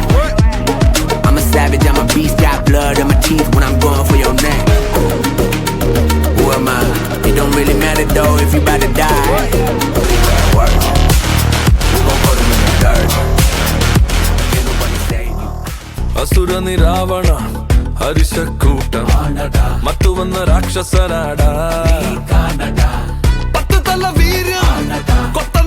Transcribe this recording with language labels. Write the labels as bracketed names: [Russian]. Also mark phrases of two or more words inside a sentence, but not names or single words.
[English] I'm a savage, I'm a beast. Got blood in my teeth when I'm going for your neck. Who am I? It don't really matter though if you about to die. Work. We gon' put them in the dirt. Can't nobody save you. [Kannada] ಅಸುರನಿ ರಾವಣ ಹರಿಶಕೂಟ ಮತ್ತು ಒಂದು ರಾಕ್ಷಸರಾಡ ಪತ್ತು ತಲ್ಲ ವೀರ್ಯ